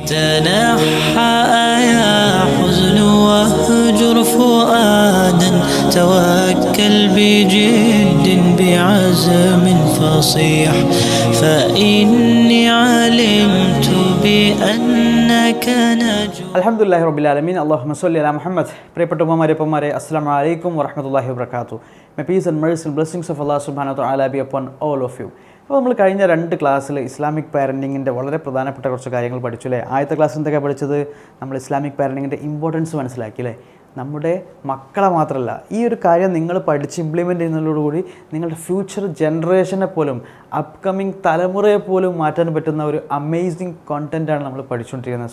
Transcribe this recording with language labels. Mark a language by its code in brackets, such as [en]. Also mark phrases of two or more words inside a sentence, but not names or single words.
[ar] تنحى يا حزن واهجر فؤادا توكل بجد بعزم فصيح فإني علمت بأنك نجو. الحمد لله رب العالمين اللهم صل على محمد. [ml] പ്രിയപ്പെട്ട ഉമ്മമാരെ [ar] السلام عليكم ورحمة الله وبركاته. [en] May peace and mercy and blessings of Allah [ar] سبحانه وتعالى [en] be upon all of you. [ml] അപ്പോൾ നമ്മൾ കഴിഞ്ഞ 2 ക്ലാസ്സിൽ [en] Islamic parenting [ml] വളരെ പ്രധാനപ്പെട്ട കുറച്ച് കാര്യങ്ങൾ പഠിച്ചു അല്ലേ. ആദ്യത്തെ ക്ലാസ് എന്തൊക്കെയാണ് പഠിച്ചത്? നമ്മൾ [en] Islamic parenting [ml] ഇമ്പോർട്ടൻസ് മനസ്സിലാക്കി അല്ലേ. നമ്മുടെ മക്കളെ മാത്രമല്ല, ഈ ഒരു കാര്യം നിങ്ങൾ പഠിച്ച് ഇംപ്ലിമെൻ്റ് ചെയ്യുന്നതോടുകൂടി നിങ്ങളുടെ [en] future generation [ml] പോലും അപ്കമിങ് തലമുറയെ പോലും മാറ്റാൻ പറ്റുന്ന ഒരു [en] amazing content [ml] നമ്മൾ പഠിച്ചുകൊണ്ടിരിക്കുന്നത്.